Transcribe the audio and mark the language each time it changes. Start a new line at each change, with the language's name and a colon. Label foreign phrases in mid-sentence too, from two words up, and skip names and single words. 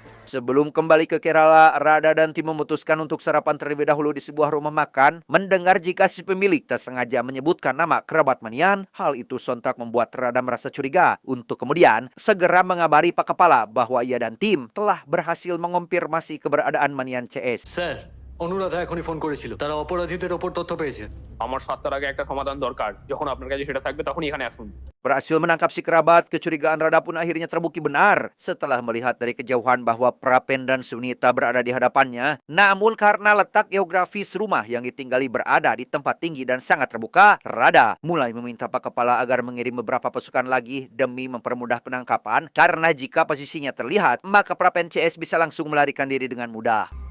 Indonesian: Sebelum kembali ke Kerala, Rada dan tim memutuskan untuk sarapan terlebih dahulu di sebuah rumah makan. Mendengar jika si pemilik tak sengaja menyebutkan nama kerabat Manian, hal itu sontak membuat Rada merasa curiga. Untuk kemudian segera mengabari Pak Kepala bahwa ia dan tim telah berhasil mengonfirmasi keberadaan Manian CS.
Bangla: স্যার অনুরাধা এখনই ফোন করেছিল, তারা অপরাধীদের ওপর তথ্য পেয়েছে। আমার 7টার আগে একটা সমাধান দরকার। যখন আপনার কাছে সেটা থাকবে তখনই এখানে আসুন।
Indonesian: Berhasil menangkap si kerabat, kecurigaan Rada pun akhirnya terbukti benar setelah melihat dari kejauhan bahwa Prapen dan Sunita berada di hadapannya. Namun karena letak geografis rumah yang ditinggali berada di tempat tinggi dan sangat terbuka, Rada mulai meminta Pak Kepala agar mengirim beberapa pasukan lagi demi mempermudah penangkapan, karena jika posisinya terlihat, maka Prapen CS bisa langsung melarikan diri dengan mudah.